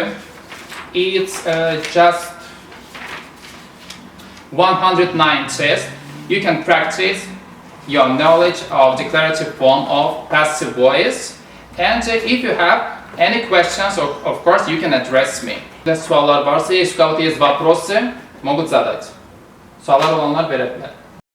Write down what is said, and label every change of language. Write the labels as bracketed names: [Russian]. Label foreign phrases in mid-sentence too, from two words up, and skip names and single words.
[English] It's just 109 tests. You can practice your knowledge of declarative form of passive voice, and if you have any questions, of course you can address me. [Azerbaijani] Suallar varsa, [Russian] если у кого-то есть вопросы, могут задать. [Azerbaijani] Suallar olanlar verebilir.